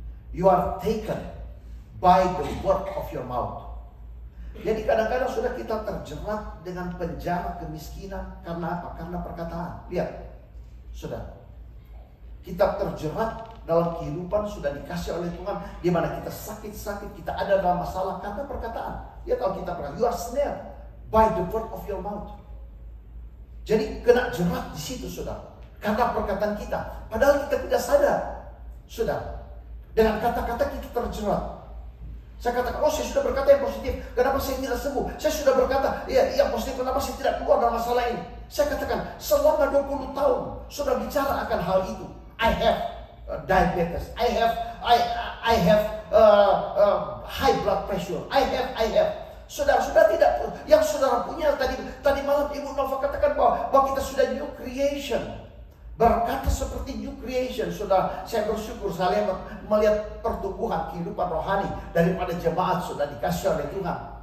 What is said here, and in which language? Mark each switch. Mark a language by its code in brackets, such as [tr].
[en] You are taken by the word of your mouth. [id] Jadi kadang-kadang sudah kita terjerat dengan penjara kemiskinan. Karena apa? Karena perkataan. Lihat, sudah kita terjerat dalam kehidupan sudah dikasih oleh Tuhan, di mana kita sakit-sakit, kita ada dalam masalah karena perkataan. Dia tahu kita berkata, [en] you are snared by the word of your mouth. [id] Jadi kena jerat di situ saudara, karena perkataan kita. Padahal kita tidak sadar, saudara. Dengan kata-kata kita terjerat. Saya katakan, oh saya sudah berkata yang positif, kenapa saya tidak sembuh? Saya sudah berkata yang positif, kenapa saya tidak keluar dari masalah ini? Saya katakan, selama 20 tahun sudah bicara akan hal itu. [en] I have diabetes. I have high blood pressure. I have. [id] Saudara tidak, yang saudara punya tadi malam Ibu Nova katakan bahwa kita sudah new creation. Berkata seperti new creation. Saudara, saya bersyukur saya melihat pertumbuhan kehidupan rohani daripada jemaat sudah dikasih oleh Tuhan.